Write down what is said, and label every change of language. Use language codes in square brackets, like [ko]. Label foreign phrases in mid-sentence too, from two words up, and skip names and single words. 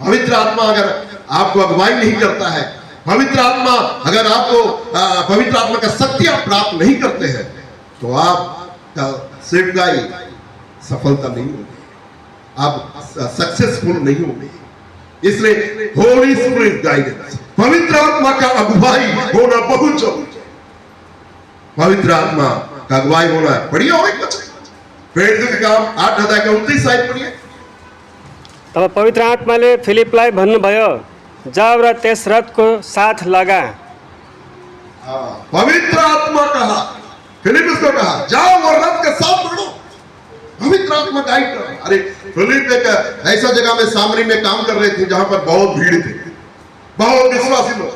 [hi] पवित्र आत्मा अगर आपको अगुवाई नहीं करता है, पवित्र आत्मा अगर आपको पवित्र आत्मा का शक्ति आप प्राप्त नहीं करते हैं, तो आपका सेवकाई सफलता नहीं होगी, आप सक्सेसफुल नहीं होंगे। इसलिए [en] Holy Spirit guidance, [hi] पवित्र आत्मा का अगुवाई होना बहुत जरूरी है। पवित्र आत्मा का अगुवाई होना है। बढ़िया हो एक बच्चे, प्रेरित के काम 8 अध्याय के 29 आयत पढ़िए। [ne] तब पवित्र आत्माले फिलिपलाई भन्नुभयो, जाऊ र त्यस रथको साथ लगा। [hi] पवित्र आत्मा कहा, फिलिप को कहा, जाओ और रथ के साथ पकड़ो। पवित्र आत्मा गाइड कर। अरे फिलिप एक ऐसा जगह में, सामरी में काम कर रहे थे जहां पर बहुत भीड़ थी, बहुत विश्वासी लोग।